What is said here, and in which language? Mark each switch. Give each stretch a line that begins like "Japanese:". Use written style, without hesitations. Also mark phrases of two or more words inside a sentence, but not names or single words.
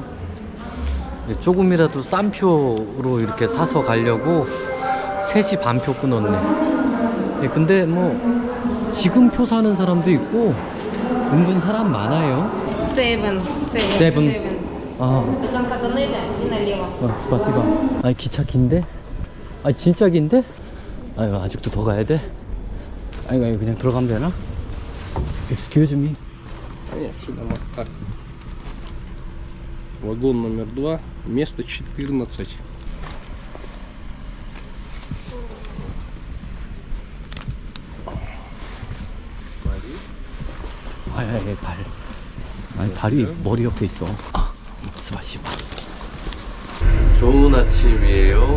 Korean: 조금이라도 싼 표로 이렇게 사서 가려고 3시 반 표 끊었네. 근데 뭐 지금 표 사는 사람도 있고 은근 사람 많아요. Seven. 아,
Russian: До конца тоннеля и налево.
Korean: 스파시바. 아, 기차 긴데? 아, 진짜 긴데? 아유, 아직도 더 가야 돼? 아이고, 그냥 들어가면 되나?
English: Excuse me.
Russian: Нет, все нормально. Так. Вагон номер 2, место 14.
Korean: 아이, 발. 아니, 발이 머리 옆에 있어. 아, 스파시바. 좋은 아침이에요.